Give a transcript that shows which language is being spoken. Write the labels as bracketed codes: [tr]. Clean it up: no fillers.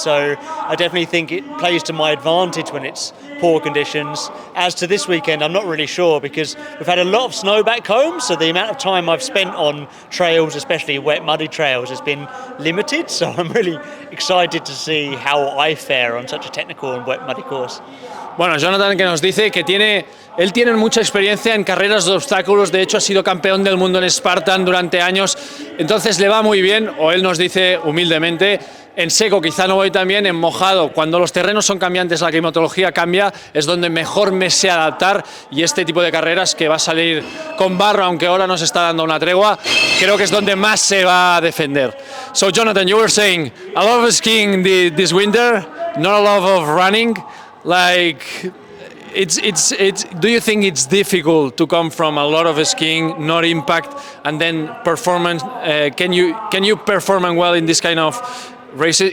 [en] So I definitely think it plays to my advantage when it's poor conditions. As to this weekend, I'm not really sure because we've had a lot of snow back home, so the amount of time I've spent on trails, especially wet, muddy trails, has been limited. So I'm really excited to see how I fare on such a technical and wet, muddy course. [es] Bueno, Jonathan, que nos dice que él tiene mucha experiencia en carreras de obstáculos, de hecho ha sido campeón del mundo en Spartan durante años, entonces le va muy bien, o él nos dice humildemente, en seco quizá no voy tan bien, en mojado, cuando los terrenos son cambiantes, la climatología cambia, es donde mejor me sé adaptar, y este tipo de carreras que va a salir con barro, aunque ahora nos está dando una tregua, creo que es donde más se va a defender. [en] So Jonathan, you were saying, a lot of skiing this winter, not a lot of running. Like, do you think it's difficult to come from a lot of skiing, not impact, and then performance? Can you perform well in this kind of races?